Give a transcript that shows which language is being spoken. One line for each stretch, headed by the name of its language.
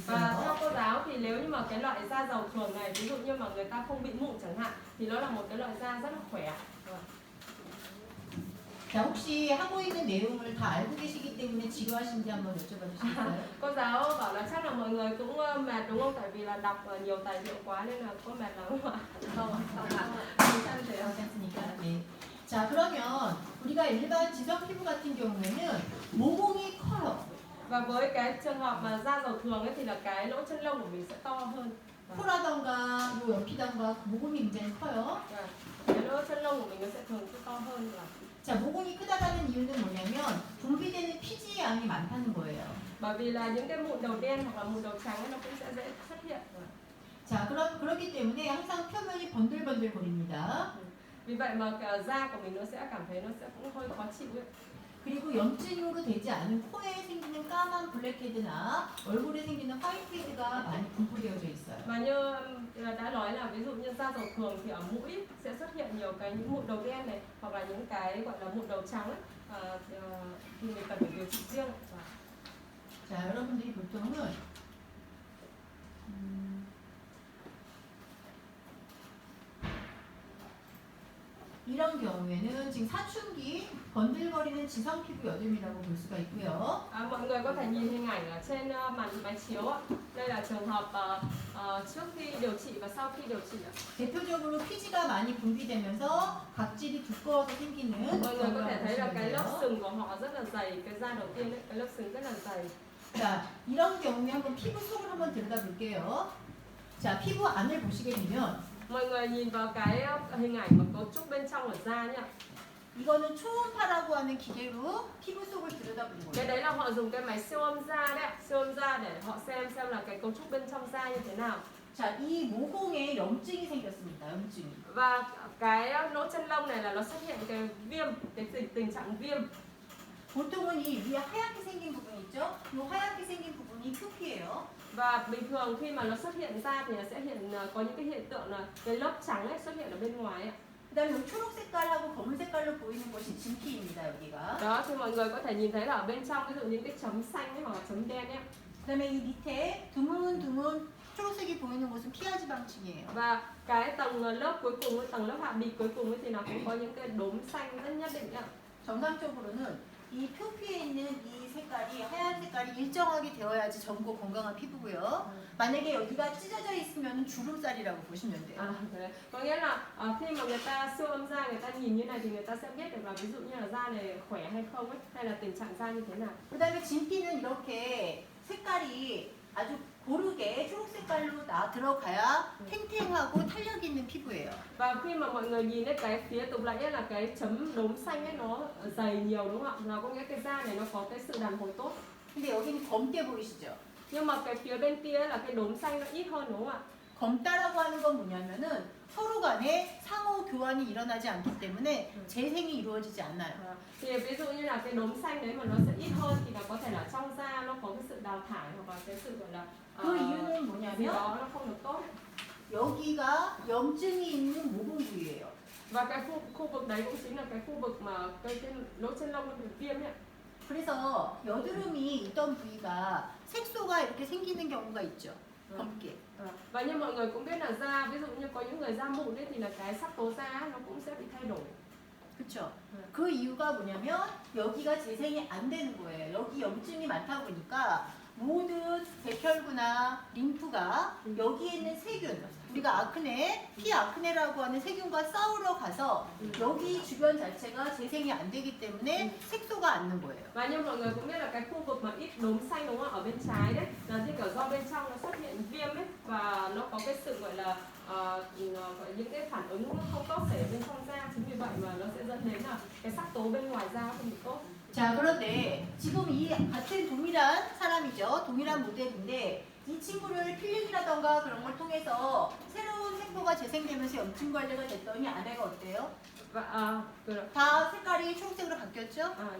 Vietnamese: Và theo
Korean: 있어요.
Vietnamese: cô giáo thì nếu như mà cái loại da dầu thường này, ví dụ như mà người ta không bị mụn chẳng hạn, thì nó là một cái loại da rất là khỏe.
Korean: 자, 혹시 하고 있는 내용을 다 알고 계시기 때문에 지루하신지 한번 여쭤봐 주시겠어요?
Vietnamese: Cô giáo bảo là chắc là mọi người cũng mệt đúng không? Tại vì là đọc nhiều tài liệu quá nên là có mệt lắm không ạ? Không ạ.
Korean: 괜찮으세요? 괜찮으니까. 네. 자, 그러면 우리가 일반 지성 피부 같은 경우에는 모공이 커요.
Vietnamese: Và với cái trường hợp mà da dầu thường ấy thì là cái lỗ chân lông của mình sẽ to hơn.
Korean: 코라던가 요 옆이던가 모공이 굉장히 커요.
Vietnamese: Cái lỗ chân lông của mình nó sẽ thường sẽ to hơn.
Korean: 자, 모공이 크다라는 이유는 뭐냐면 분비되는 피지 양이 많다는 거예요.
Vietnamese: Bởi vì là những cái mụn đầu đen hoặc là mụn đầu trắng ấy nó cũng sẽ dễ xuất hiện.
Korean: 자, 그렇기 때문에 항상 표면이 번들번들거립니다.
Vietnamese: Vì vậy mà da của mình nó sẽ cảm thấy nó sẽ cũng hơi khó chịu ấy.
Korean: 그리고 염증으로 되지 않은 코에 생기는 까만 블랙헤드나 얼굴에 생기는 화이트헤드가 많이 분포되어져 있어요.
Vietnamese: Và như đã nói là ví dụ như da dầu thường thì ở mũi sẽ xuất hiện nhiều cái những mụn đầu đen này hoặc là những cái gọi là mụn đầu trắng ấy. Thì mình cần phải điều trị riêng.
Korean: 자, 여러분들이 보통은 이런 경우에는 지금 사춘기 번들거리는 지성 피부 여드름이라고 볼 수가 있고요.
Vietnamese: Mọi người có thể nhìn hình ảnh ở trên màn máy chiếu ạ. Đây là trường hợp trước khi điều trị và sau khi điều trị ạ.
Korean: 대표적으로 피지가 많이 분비되면서 각질이 두꺼워서 생기는
Vietnamese: Mọi người có thể thấy là
Korean: 보시면
Vietnamese: cái lớp
Korean: 돼요.
Vietnamese: sừng của họ rất là dày. Cái da đầu tiên ấy, cái lớp sừng rất là dày.
Korean: 자, 이런 경우에 한번 피부 속을 한번 들여다볼게요. 자, 피부 안을 보시게 되면
Vietnamese: Mọi người nhìn vào cái hình ảnh mà cấu trúc bên trong của da nhá.
Korean: 이거는 초음파라고 하는 기계로 피부 속을 들여다보는
Vietnamese: Cái
Korean: 거예요.
Vietnamese: đấy là họ dùng cái máy siêu âm da đấy, siêu âm da để họ xem là cái cấu trúc bên trong da như thế nào.
Korean: 자, 이 모공에 염증이 생겼습니다. 염증이.
Vietnamese: Và cái lỗ chân lông này là nó xuất hiện cái viêm, cái tình trạng viêm.
Korean: 보통은 이 위에 하얗게 생긴 부분 있죠? 이 하얗게 생긴 부분이 표피예요.
Vietnamese: Và bình thường khi mà nó xuất hiện ra thì nó sẽ có những cái hiện tượng là cái lớp trắng ấy xuất hiện ở bên ngoài ấy.
Korean: 그다음에 이 초록 색깔하고 검은 색깔로 보이는 것이 진피입니다. 여기가.
Vietnamese: Đó thì mọi người có thể nhìn thấy là ở bên trong ví dụ những cái chấm xanh ấy, hoặc là chấm đen ấy.
Korean: 그다음에 이 밑에 드문드문 초록색이 보이는 곳은 피하지방층이에요.
Vietnamese: Và cái tầng lớp cuối cùng ấy, tầng lớp hạ bì cuối cùng ấy thì nó cũng có những cái đốm xanh rất nhất định ạ.
Korean: 정상적으로는 이 표피에 있는 이 색깔이 하얀 색깔이 일정하게 되어야지 젊고 건강한 피부고요. 만약에 여기가 찢어져 있으면 주름살이라고 보시면 돼요.
Vietnamese: Đấy. Có nghĩa là khi mà người ta siêu âm da, người ta nhìn như này thì người ta sẽ biết được là ví dụ như là da này khỏe hay không ấy, hay là tình trạng da như thế nào.
Korean: 그다음에 진피는 이렇게 색깔이 아주 고르게 초록 색깔로 들어가야 탱탱하고 탄력 있는 피부예요.
Vietnamese: Và khi mà mọi người nhìn thấy cái phía tục lại là cái chấm đốm xanh ấy nó dày nhiều đúng không ạ? Nó có nghĩa cái da này nó có cái sự đàn hồi tốt.
Korean: 근데 여기는 검게 보이시죠?
Vietnamese: Nhưng mà cái phía bên kia là cái đốm xanh nó ít hơn đúng không ạ?
Korean: 검다라고 하는 건 뭐냐면은 서로 간에 상호 교환이 일어나지 않기 때문에 재생이 이루어지지 않아요.
Vietnamese: Thì ví dụ như là cái đốm xanh đấy mà nó sẽ ít hơn thì là có thể là trong da nó có cái sự đào thải hoặc là cái sự gọi là
Korean: 그 이유는
Vietnamese: gì
Korean: 뭐냐면
Vietnamese: đó nó không được tốt.
Korean: 여기가 염증이 있는 모공 부위예요.
Vietnamese: Và cái khu vực đấy cũng chính là cái khu vực mà cái lỗ chân lông nó bị viêm ấy.
Korean: 그래서 여드름이 있던 부위가 색소가 이렇게 생기는 경우가 있죠. 검게.
Vietnamese: Và như mọi người cũng biết là da, ví dụ như có những người da mụn ấy thì là cái sắc tố da nó cũng sẽ bị thay đổi.
Korean: 그렇죠. 그 이유가 뭐냐면 여기가 재생이 안 되는 거예요. 여기 염증이 많다 보니까 모든 백혈구나 림프가 여기에 있는 세균, 우리가 아크네, 피 아크네라고 하는 세균과 싸우러 가서 여기 주변 자체가 재생이 안 되기 때문에 색소가 앉는 거예요. Và như mọi người cũng biết là cái khu vực mà ít đốm xanh đúng không ạ? Ở bên trái đấy là như kiểu do bên trong nó xuất hiện viêm ấy và nó có cái sự gọi là gọi những cái phản ứng không tốt xảy bên trong da, chính vì vậy mà nó sẽ dẫn đến là cái sắc tố bên ngoài da không được tốt. 자, 그런데 지금 이 같은 동일한 사람이죠. 동일한 모델인데 이 친구를 필링이라던가 그런 걸 통해서 새로운 색소가 재생되면서 염증 관리가 됐더니 아내가 어때요?
Vietnamese: Và
Korean: 다 색깔이 초록색으로 바뀌었죠?